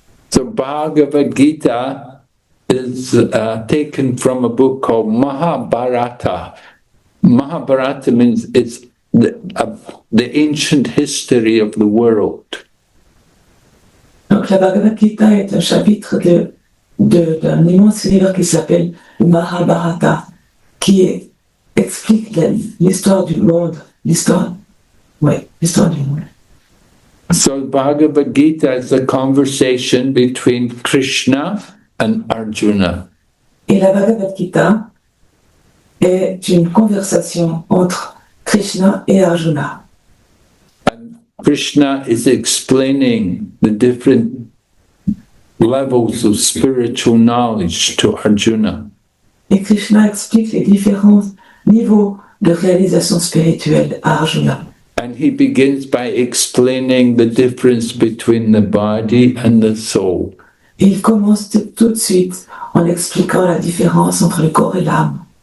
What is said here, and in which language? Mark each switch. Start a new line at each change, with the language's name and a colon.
English: So Bhagavad Gita is taken from a book called Maha-mantra. Mahabharata means it's the ancient history of the world.
French: Donc la Bhagavad Gita est un chapitre d'un immense livre qui s'appelle Mahabharata, qui explique l'histoire du monde, l'histoire du monde.
English: So Bhagavad Gita is a conversation between Krishna and Arjuna.
French: Et la Bhagavad Gita est une conversation entre Krishna et Arjuna.
English: And Krishna is explaining the different levels of spiritual knowledge to Arjuna.
French: Et Krishna explique les différents niveaux de réalisation spirituelle à Arjuna.
English: And he begins by explaining the difference between the body and the soul.
French: Et il commence tout de suite en expliquant la différence entre le corps et l'âme.